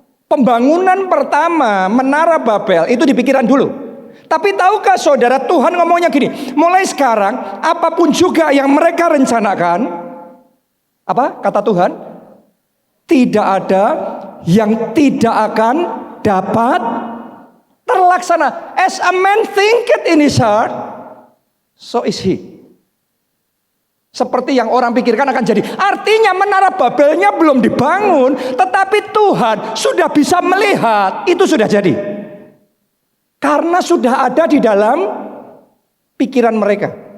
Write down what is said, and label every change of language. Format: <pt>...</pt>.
<id>Pembangunan pertama Menara Babel itu di pikiran dulu. Tapi tahukah saudara, Tuhan ngomongnya gini, mulai sekarang apapun juga yang mereka rencanakan, apa kata Tuhan? Tidak ada yang tidak akan dapat terlaksana.</id> <en>As a man thinketh in his heart, so is he.</en> <id>Seperti yang orang pikirkan akan jadi. Artinya Menara Babelnya belum dibangun, tetapi Tuhan sudah bisa melihat itu sudah jadi. Karena sudah ada di dalam pikiran mereka.</id>